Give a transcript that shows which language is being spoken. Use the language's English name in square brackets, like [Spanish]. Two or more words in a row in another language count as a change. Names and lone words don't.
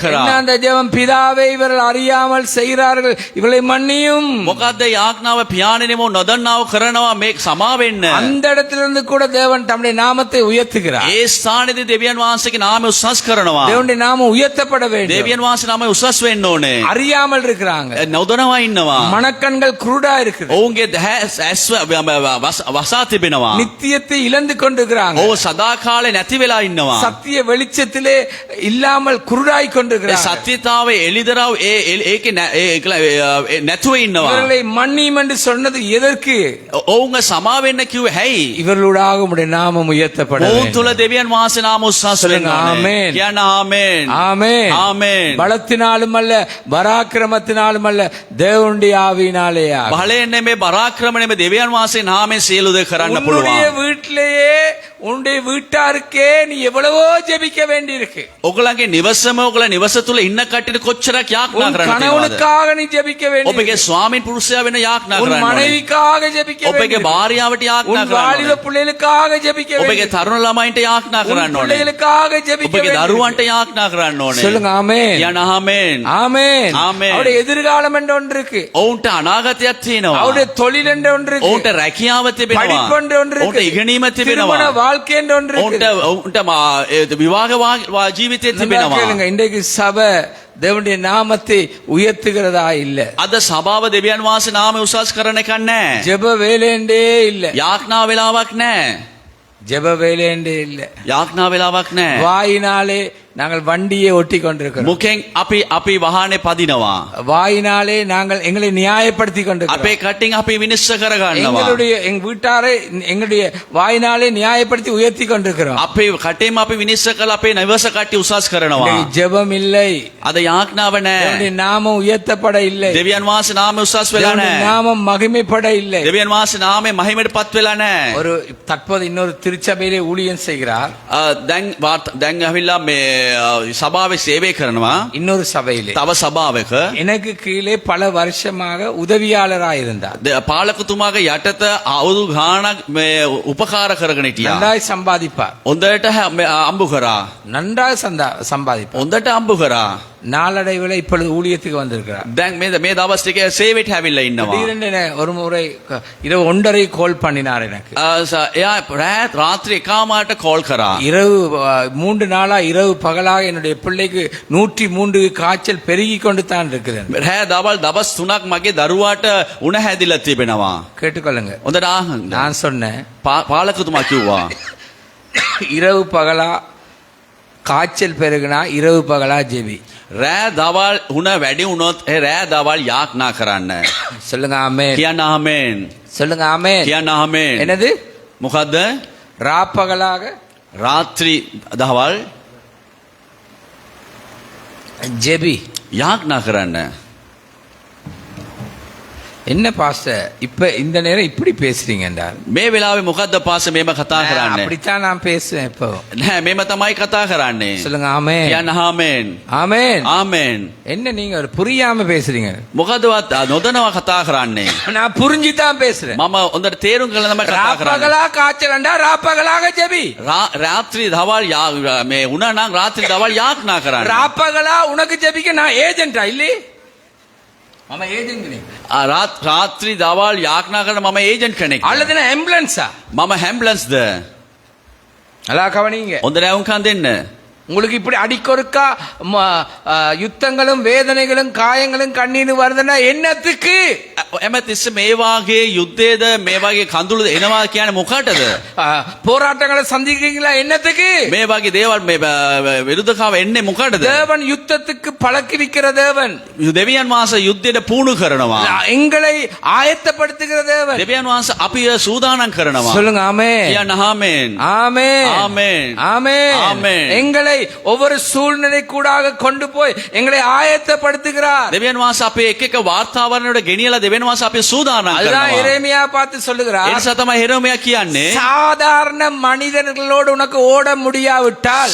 [Tamil] என்ன [Sinhala] කරා. [Tamil] அந்த ஜெபம்? பிதாவே, இவர்கள் அறியாமல் செய்கிறார்கள், இவளை மன்னியும். [Sinhala] මොකද්ද යාඥාව? පියාණෙනිම නොදන්නාව කරනවා, මේක සමා වෙන්න. [Tamil] அந்த இடத்திலிருந்து கூட தேவன் தம்முடைய நாமத்தை உயர்த்துகிறார். [Sinhala] ඒ ස්ථානයේදී දෙවියන් වහන්සේගේ නාමය උසස් කරනවා. [Tamil] தேவனுடைய நாமம் உயர்த்தப்பட வேண்டும். [Sinhala] දෙවියන් වහන්සේ නාමය උසස් වෙන්න ඕනේ. [Tamil] அறியாமல் இருக்கிறாங்க, [Sinhala] නොදනවා ඉන්නවා. [Tamil] மனக்கண்கள் குருடா இருக்குது, [Sinhala] ඔවුන්ගේ ඇස් වසා තිබෙනවා. [Tamil] நித்தியத்தை இழந்து கொண்டிருக்கிறாங்க, [Sinhala] ඔව් සදා කාලේ නැති වෙලා ඉන්නවා. [Tamil] சத்திய வெளிச்சத்திலே இல்லாமல் குருடாய் [Sinhala] ඒ [Tamil] கொண்டிருக்கிறாங்க. [Sinhala] සත්‍යතාවේ එළිදරව් ඒකේ නැතුව ඉන්නවා. [Tamil] இவர்களை மன்னியும் என்று சொன்னது எதற்கு? [Sinhala] ඔවුන්ගේ සමා වෙන්න කිව්වේ ඇයි? [Tamil] இவர்களூடாக உம்முடைய நாமம் உயர்த்தப்பட [Sinhala] ඔවුන් [Tamil] வேண்டும். [Sinhala] තුල දෙවියන් වහන්සේ නාම උස්සස් වෙන්න ඕනේ. ආමේන්. කියන්න ආමේන්. [Tamil] ஆமென். [Sinhala] ආමේන්. [Tamil] பலத்தினாலும் அல்ல, பராக்கிரமத்தினாலும் அல்ல, தேவனுடைய ஆவியினாலேயா. [Sinhala] බලයෙන් නෙමෙයි, පරාක්‍රම නෙමෙයි, දෙවියන් වහන්සේ නාමයෙන් සියලු දේ කරන්න [Tamil] உன்னுடைய [Sinhala] පුළුවන්. [Tamil] வீட்டிலேயே உன்னுடைய வீட்டாருக்கே நீ எவ்வளவோ ஜெபிக்க வேண்டியிருக்கு. [Sinhala] ඔගලගේ නිවසම ඔගල නිවස තුල ඉන්න කට්ටියට කොච්චරක් යාඥා [Tamil] உன் [Sinhala] කරන්න තියෙනවද? [Tamil] கணவனுக்காக நீ ஜெபிக்க [Sinhala] ඔබගේ [Tamil] வேண்டியிருக்கு. [Sinhala] ස්වාමීන් පුරුෂයා වෙන යාඥා [Tamil] உன் [Sinhala] කරන්න ඕනේ. [Tamil] மனைவிக்காக ஜெபிக்க [Sinhala] ඔබගේ [Tamil] வேண்டியிருக்கு. [Sinhala] භාර්යාවට යාඥා [Tamil] உன் [Sinhala] කරන්න [Tamil] வாலிப [Sinhala] ඕනේ. [Tamil] பிள்ளைகளுக்காக ஜெபிக்க [Sinhala] ඔබගේ [Tamil] வேண்டியிருக்கு. [Sinhala] තරුණ ළමයින්ට යාඥා [Tamil] உன் [Sinhala] කරන්න ඕනේ. [Tamil] பிள்ளைகளுக்காக ஜெபிக்க [Sinhala] ඔබගේ [Tamil] வேண்டியிருக்கு. [Sinhala] දරුවන්ට යාඥා කරන්න ඕනේ. [Tamil] சொல்லுங்க ஆமென். [Sinhala] කියන්න ආමේන්. [Tamil] ஆமென். ஆமென். அவருடைய எதிர்காலம் என்று ஒன்று இருக்கு. [Sinhala] ඔවුන්ට අනාගතයක් තියෙනවා. [Tamil] அவருடைய தொழில் என்று ஒன்று இருக்கு. [Sinhala] ඔවුන්ට රැකියාව තිබෙනවා. [Tamil] படிப்பு என்று ஒன்று [Sinhala] ඔවුන්ට [Tamil] இருக்கு. [Sinhala] ඉගෙනීම [Tamil] திருமண [Sinhala] තිබෙනවා. [Tamil] வாழ்க்கை என்று ஒன்று [Sinhala] ඔවුන්ට [Tamil] இருக்கு. [Sinhala] විවාහ ජීවිතය [Tamil] நல்லா [Sinhala] තිබෙනවා. [Tamil] கேளுங்க. இன்றைக்கு சபை தேவனுடைய நாமத்தை உயர்த்துகிறதா இல்ல. [Sinhala] අද සභාව දෙවියන් වහන්සේ නාමය උසස් කරන එකක් නැහැ. [Tamil] ஜெப வேலைண்டே இல்ல. [Sinhala] යාඥා වෙලාවක් නැහැ. [Tamil] ஜெப வேலைண்டே இல்ல. [Sinhala] යාඥා වෙලාවක් නැහැ. [Tamil] வாயினாலே நாங்கள் வண்டியை ஒட்டி கொண்டிருக்கிறோம். [Sinhala] මුකෙන් අපි වාහනේ පදිනවා. [Tamil] வாயினாலே நாங்கள் எங்களை நியாயப்படுத்தி [Sinhala] අපේ [Tamil] கொண்டிருக்கிறோம். [Sinhala] කටින් අපි විනිශ්චය කරගන්නවා. [Tamil] எங்களுடைய எங்க வீட்டாரை எங்களுடைய வாயினாலே நியாயப்படுத்தி உயர்த்தி கொண்டிருக்கிறோம். [Sinhala] අපේ කටේම අපි විනිශ්චය කරලා අපේ නිවස කට්ටිය උසස් කරනවා. [Tamil] இன்றைக்கு ஜெபம் இல்லை. [Sinhala] අද යාඥාව නැහැ. [Tamil] தேவனுடைய நாமம் உயர்த்தப்பட இல்லை. [Sinhala] දෙවියන් වහන්සේ නාමය උසස් වෙලා [Tamil] தேவனுடைய [Sinhala] නැහැ. [Tamil] நாமம் மகிமைப்பட இல்லை. [Sinhala] දෙවියන් වහන්සේ නාමය මහිමයටපත් වෙලා නැහැ. [Tamil] ஒரு தற்போது இன்னொரு திருச்சபையிலே ஊழியம் செய்கிறார். [Sinhala] දැන් ඇවිල්ලා මේ සභාවේ සේවය කරනවා. [Tamil] இன்னொரு சபையிலே [Sinhala] තව සභාවක [Tamil] எனக்கு கீழே பல வருஷமாக உதவியாளராக இருந்தார். [Sinhala] පාලකතුමාගේ යටත අවුරුදු ගාණක් මේ උපකාර කරගෙන හිටියා. [Tamil] நன்றாய் சம்பாதிப்பார். [Sinhala] හොඳට අම්බු කරා. [Tamil] நன்றாக சம்பாதிப்பார். [Sinhala] හොඳට අම්බු කරා. [Tamil] நாளடைவில் இப்பொழுது ஊழியத்துக்கு வந்திருக்கிறார். [Sinhala] දැන් මේ දවස් ටිකේ සේවයට හැවිල්ලා ඉන්නවා. [Tamil] திடீரென்று ஒரு முறை இரவு 1:30 கோல் பண்ணினார் எனக்கு. [Sinhala] එයා රාත්‍රී 1:00ට කෝල් කරා. [Tamil] இரவு 3 நாளா இரவு பகலாக என்னுடைய பிள்ளைக்கு 103 காய்ச்சல் பெருகி கொண்டு தான் இருக்குது. [Sinhala] රෑ දවල් දවස් 3ක් මගේ දරුවාට උණ හැදිලා තිබෙනවා. [Tamil] கேட்டுக்கொள்ளுங்க. [Sinhala] හොඳට අහන්න. [Tamil] நான் சொன்னேன் [Sinhala] පාලකතුමා කිව්වා [Tamil] இரவு பகலா காய்ச்சல் பெருகுனா இரவு பகலா ஜெபி. [Sinhala] රෑ දවල් උණ වැඩි වුණොත් ඒ රෑ දවල් යාඥා කරන්න. [Tamil] சொல்லுங்க ஆமென். [Sinhala] කියන්න ආමේන්. [Tamil] சொல்லுங்க ஆமென். [Sinhala] කියන්න ආමේන්. [Tamil] என்னது? [Sinhala] මොකද්ද? [Tamil] ராப்பகலாக [Sinhala] රාත්‍රී දවල් [Tamil] ஜெபி. [Sinhala] යාඥා කරන්න. [Tamil] என்ன பாஸ்டர் இப்ப இந்த நேரம் இப்படி பேசுறீங்க என்றார். [Sinhala] මේ වෙලාවේ මොකද්ද පාස මේම කතා කරන්නේ? [Tamil] அப்படித்தான் நான் பேசுவேன் இப்போ. [Sinhala] නෑ මේම තමයි කතා කරන්නේ. [Tamil] சொல்லுங்க ஆமென். [Sinhala] කියන්න ආමේන්. [Tamil] ஆமென். [Sinhala] ආමේන්. [Tamil] என்ன நீங்க ஒரு புரியாம பேசுறீங்க? [Sinhala] මොකදවත් නොදනවා කතා කරන්නේ. [Tamil] நான் புரிஞ்சு தான் பேசுறேன். [Sinhala] මම හොඳට තේරුම් කරලා තමයි කතා කරන්නේ. [Tamil] ராப்பகலா காய்ச்சலண்டா ராப்பகலாக ஜெபி. [Sinhala] රාත්‍රී දවල් මේ උණ නම් රාත්‍රී දවල් යාඥා කරන්න. [Tamil] ராப்பகலா உனக்கு ஜெபிக்க நான் ஏஜென்ட்டா இல்ல? [Sinhala] මම ஏஜென்ட் නේ. රාත්‍රී දවල් යාඥා කරන මම ඒජන්ට් කෙනෙක්. [Tamil] அல்லது நான் ஆம்புலன்ஸா? [Sinhala] මම හැම්බුලන්ස්ද? [Tamil] நல்லா கவனிங்க. [Sinhala] හොඳට අවුම්කම් දෙන්න. [Tamil] உங்களுக்கு இப்படி அடிக்கொருக்கா யுத்தங்களும் வேதனைகளும் காயங்களும் கண்ணீர் வருதுன்னா என்னத்துக்கு? [Sinhala] එමෙතිස්ස මේ වාගේ යුද්ධයේද මේ වාගේ කඳුළු එනවා කියන්නේ මොකටද? [Tamil] போராட்டங்களை சந்திக்கிறீங்களா என்னத்துக்கு? [Sinhala] මේ වාගේ දේවල් මේ විරුද්ධකාව එන්නේ මොකටද? [Tamil] தேவன் யுத்தத்துக்கு பழக்கிவிக்கிற தேவன். [Sinhala] දෙවියන් වහන්සේ යුද්ධයට පුහුණු කරනවා. [Tamil] எங்களை ஆயத்தப்படுத்துகிற தேவன். [Sinhala] දෙවියන් වහන්සේ අපිව සූදානම් කරනවා. [Tamil] சொல்லுங்க ஆமென். [Sinhala] කියන්න ආමේන්. [Tamil] ஆமென். [Sinhala] ආමේන්. [Tamil] ஆமென். ஆமென். எங்களை ஒவ்வொரு சூழ்நிலை கூடாக கொண்டு போய் எங்களை ஆயத்தப்படுத்துகிறார். [Sinhala] දෙවියන් වහන්සේ අපේ එක එක වාතාවරණයට ගෙනියලා දෙවියන් වහන්සේ අපිව සූදානම් [Tamil] அதுதான் [Sinhala] කරනවා. [Tamil] எரேமியா பார்த்து சொல்லுகிறார். [Sinhala] ඒ නිසා තමයි හෙරෝමියා කියන්නේ [Tamil] சாதாரண மனிதர்களோடு உனக்கு ஓட முடியாவிட்டால்